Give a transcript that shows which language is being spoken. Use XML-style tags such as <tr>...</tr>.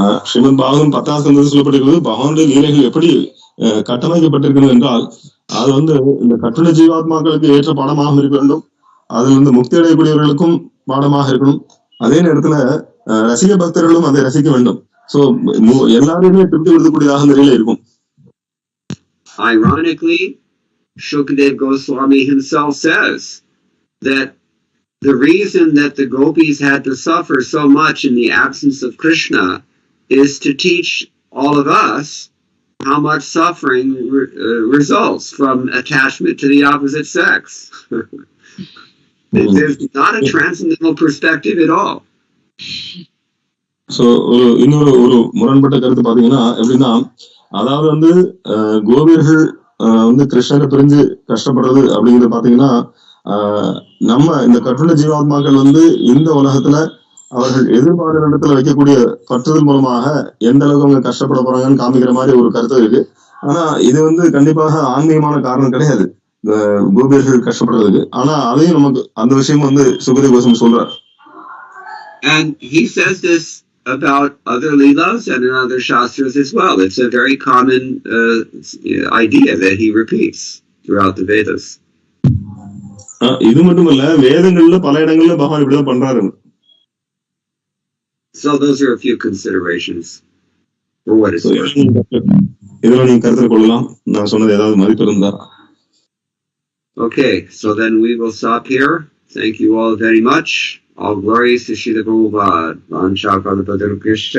<ta>ஸ்ரீமத் பாகவதம் 10ஆம் ஸ்கந்தத்தில் சொல்லப்பட்டிருக்கிறது பகவானுடைய லீலைகள் எப்படி கட்டமைக்கப்பட்டிருக்கிறது என்றால் அது இந்த கட்டுண்ட ஜீவாத்மாக்களுக்கு ஏற்ற பாடமாக இருக்க வேண்டும். அதுல முக்தி அடையக்கூடியவர்களுக்கும் பாடமாக இருக்கணும். அதே நேரத்துல ரசிக பக்தர்களும் அதை ரசிக்க வேண்டும். சோ எல்லாருமே திருப்தி கொடுக்கக்கூடியதாக அந்த நிலையில இருக்கும்.</ta> <en>Ironically, Shukadev Goswami himself says that the reason that the gopis had to suffer so much in the absence of Krishna is to teach all of us how much suffering results from attachment to the opposite sex. There's not a transcendental perspective at all.</en> <ta>So இன்னொரு முரண்பட்ட கருத்து பாத்தீங்கன்னா எப்படின்னா, அதாவது கோபியர்கள் கிருஷ்ணரை பிரிஞ்சு கஷ்டப்படுறது அப்படிங்கிறது பாத்தீங்கன்னா நம்ம இந்த கட்டுண்ட ஜீவாத்மாக்கள் இந்த உலகத்துல அவர்கள் எதிர்பார்த்த இடத்துல வைக்கக்கூடிய பற்றுதல் மூலமாக எந்த அளவுக்கு அவங்க கஷ்டப்பட போறாங்கன்னு காமிக்கிற மாதிரி ஒரு கருத்து இருக்கு. ஆனா இது கண்டிப்பாக ஆன்மீகமான காரணம் கிடையாது கோபியர்கள் கஷ்டப்படுறதுக்கு. ஆனா அதையும் நமக்கு அந்த விஷயம் சுகதேவ கோஸ்வாமி சொல்றார்.</ta> <en>And he says this about other leelas and in other shastras as well. It's a very common idea that he repeats throughout the Vedas.</en> <ta>இது மட்டுமல்ல, வேதங்கள்ல பல இடங்கள்ல பகவான் இப்படிதான் பண்றாரு.</ta> <en>So those are a few considerations for what is worth.</en> <ta>இதெல்லாம் நீங்க கருத்தில் கொள்ளலாம். நான் சொன்னது ஏதாவது மதிப்பு இருந்தா.</ta> <en>Okay, so then we will stop here. Thank you all very much. All glories to Srila Prabhupada. Vancha Kalpatarupishya</en>